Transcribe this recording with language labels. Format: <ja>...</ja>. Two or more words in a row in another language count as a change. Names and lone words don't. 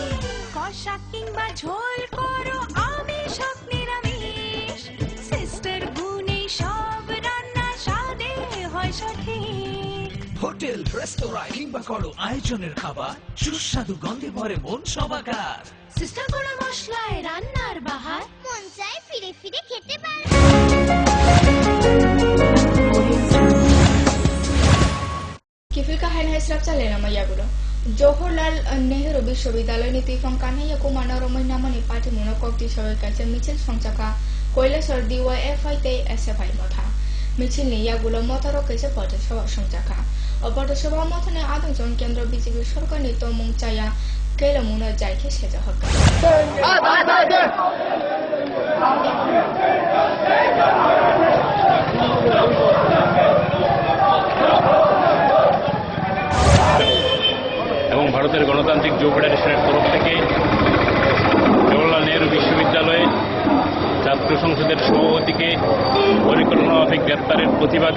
<bn>কষা কিংবা ঝোল করো আমিষ হোক নিরামিষ, সিস্টার গুণে সব রান্না স্বাদে হয় সঠিক। হোটেল রেস্তোরাঁ কিংবা করো আয়োজনের খাবার, সুস্বাদু গন্ধে ভরে মন সবাকার। সিস্টার গুঁড়ো মশলায় রান্নার বাহার, মন চায় ফিরে ফিরে খেতে পারে।</bn> <trp>Kifil ka hain hasrap chale na mayagulo. Jawaharlal Nehru Bishwabidyalayor ni Tifang Kanhaiya Kumar Naromai namani party muno kokti sabai kache michil songchaka Koilashwar DYFI te SFI motha. Michil ni yagulo motaro kaise পথসভা songchaka. পথসভা মথনে আদংজন কেন্দ্র বিজেপি সরকার নি তমুং চায়া কেলমুনা যাইকে সেজা হক।</trp> <bn>এবং ভারতের গণতান্ত্রিক যুব ফেডারেশনের তরফ থেকে জওহরলাল নেহরু বিশ্ববিদ্যালয়ে ছাত্র সংসদের সভাপতিকে পরিকল্পনা মাফিক গ্রেপ্তারের প্রতিবাদে</bn>